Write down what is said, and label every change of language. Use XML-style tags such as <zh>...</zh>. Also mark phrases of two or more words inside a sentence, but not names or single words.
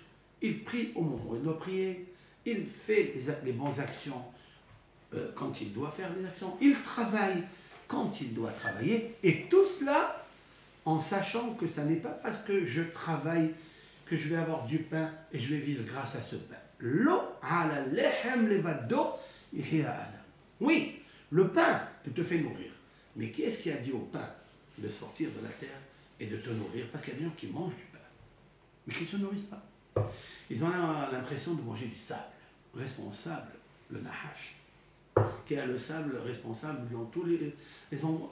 <fr>Il prie au moment où il doit prier. Il fait les bonnes actions quand il doit faire des actions. Il travaille quand il doit travailler. Et tout cela en sachant que ce n'est pas parce que je travaille que je vais avoir du pain et je vais vivre grâce à ce pain.</fr> <he>לא על הלחם לבדו יחיה האדם.</he> <fr>Oui, le pain qui te fait nourrir. Mais qui est-ce qui a dit au pain de sortir de la terre et de te nourrir? Parce qu'il y a des gens qui mangent du pain, mais qui ne se nourrissent pas. Ils ont l'impression de manger du sable. Responsable, le Nahash, qui a le sable responsable dans tous les endroits.</fr>